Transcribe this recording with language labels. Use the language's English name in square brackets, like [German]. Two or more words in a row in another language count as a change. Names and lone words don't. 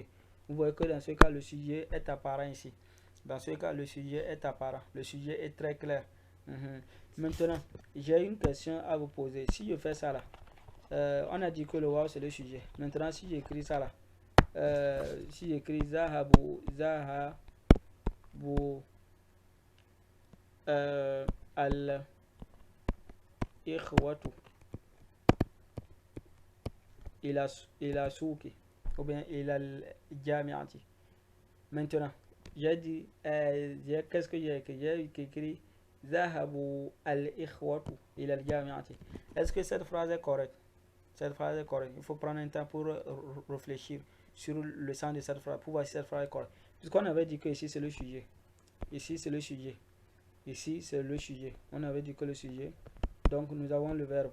[French] Vous voyez que dans ce cas, le sujet est apparent ici. Dans ce cas, le sujet est apparent. Le sujet est très clair. Maintenant, j'ai une question à vous poser. Si je fais ça là, on a dit que le waw c'est le sujet. Maintenant, si j'écris ça là, si j'écris [Arabic] ذهبوا، ذهبوا الإخوة إلى السوق [French] ou bien [Arabic] إلى الجامعة. [French] Maintenant, j'ai dit, qu'est-ce que j'ai écrit? J'ai écrit [Arabic] ذهبوا الإخوة إلى الجامعة. [French] Est-ce que cette phrase est correcte? Cette phrase est correcte. Il faut prendre un temps pour réfléchir sur le sens de cette phrase, pour voir si cette phrase est correcte. Puisqu'on avait dit que ici c'est le sujet. Ici c'est le sujet. Ici c'est le sujet. On avait dit que le sujet. Donc nous avons le verbe.